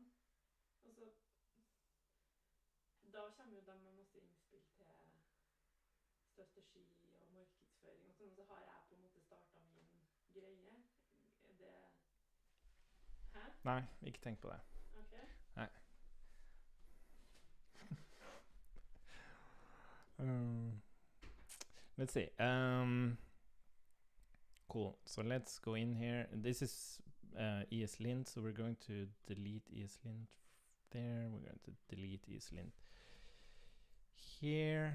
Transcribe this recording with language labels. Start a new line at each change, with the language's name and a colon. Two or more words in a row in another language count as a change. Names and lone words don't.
Norwegian: Og så... Da kommer jo de med masse innspill til strategi og markedsføring og sånn, og så har jeg på en måte startet min greie. Det... Hæ? Nei, ikke tenk på det. Ok. Nei.
English: Let's see. Cool. So let's go in here. This is ESLint. So we're going to delete ESLint there. We're going to delete ESLint here.